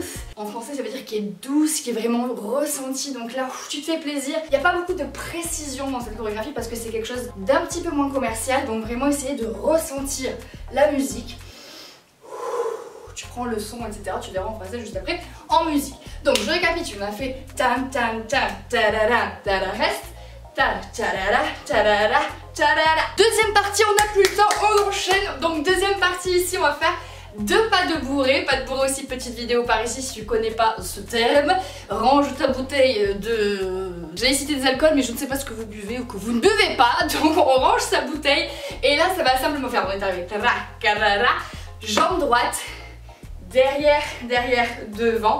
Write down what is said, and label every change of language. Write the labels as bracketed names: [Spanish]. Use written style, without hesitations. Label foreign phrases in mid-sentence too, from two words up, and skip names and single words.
[French] En français, ça veut dire qui est douce, qui est vraiment ressentie. Donc là, tu te fais plaisir. Il n'y a pas beaucoup de précision dans cette chorégraphie parce que c'est quelque chose d'un petit peu moins commercial. Donc vraiment essayer de ressentir la musique. Tu prends le son, etc. Tu verras en français juste après en musique. Donc je récapitule, on a fait tam tam tam tarara tarara reste ta tarara tarara tarara. Deuxième partie, on n'a plus le temps, on enchaîne. Donc deuxième partie ici, on va faire deux pas de bourrée. Pas de bourrée aussi, petite vidéo par ici si tu connais pas ce terme. Range ta bouteille de... J'allais citer des alcools mais je ne sais pas ce que vous buvez ou que vous ne buvez pas. Donc on range sa bouteille et là ça va simplement faire, on est avec jambe droite, derrière, derrière, devant.